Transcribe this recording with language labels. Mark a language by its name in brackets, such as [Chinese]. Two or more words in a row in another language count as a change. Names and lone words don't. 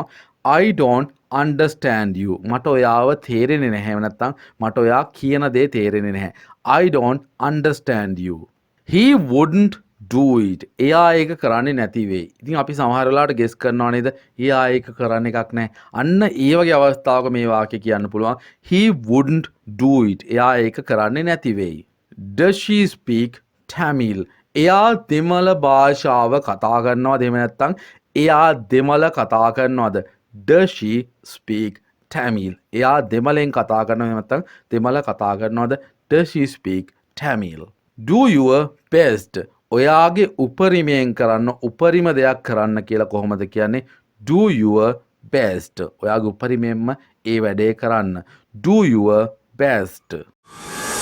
[English] I don't understand you. [Sinhala] මට ඔයාව තේරෙන්නේ නැහැ. එහෙම නැත්නම් මට ඔයා කියන දේ තේරෙන්නේ නැහැ. [English] I don't understand you. He wouldn't do it. [Sinhala] එයා ඒක කරන්නේ නැති වෙයි. ඉතින් අපි සමහර වෙලාවට ගෙස් කරනවා නේද? එයා ඒක කරන්න එකක් නැහැ. අන්න ඒ වගේ අවස්ථාවක මේ වාක්‍ය කියන්න පුළුවන්. [English] He wouldn't do it. [Sinhala] එයා ඒක කරන්නේ නැති වෙයි. [English] Does she speak Tamil? [Sinhala] එයා දෙමළ භාෂාව කතා කරනවද? එහෙම නැත්නම් එයා දෙමළ කතා කරනවද? [English] Does she speak Tamil? [Sinhala] එයා දෙමළෙන් කතා කරනවද? එහෙම නැත්නම් දෙමළ කතා කරනවද? [English] Does she speak Tamil? Do your best. [Sinhala] ඔයාගේ උපරිමයෙන් කරන්න උපරිම දෙයක් කරන්න කියලා කොහොමද කියන්නේ? [English] Do your best. [Sinhala] ඔයාගේ උපරිමයෙන්ම ඒ වැඩේ කරන්න. [English] Do your best.